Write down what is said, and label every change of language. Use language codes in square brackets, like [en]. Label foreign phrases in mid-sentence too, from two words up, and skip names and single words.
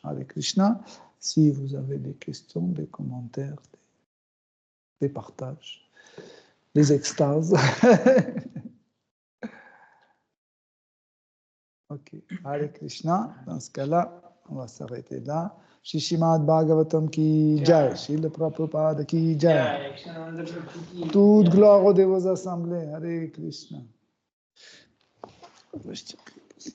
[sa] Hare Krishna. [fr] Si vous avez des questions, des commentaires, des partages, des extases. Ok, [sa] Hare Krishna. [fr] Dans ce cas-là, on va s'arrêter là. [hi] Shri Srimad Bhagavatam ki jai, Srila Prabhupada ki jai. [fr] Toute gloire aux dévots assemblés. [sa] Hare Krishna.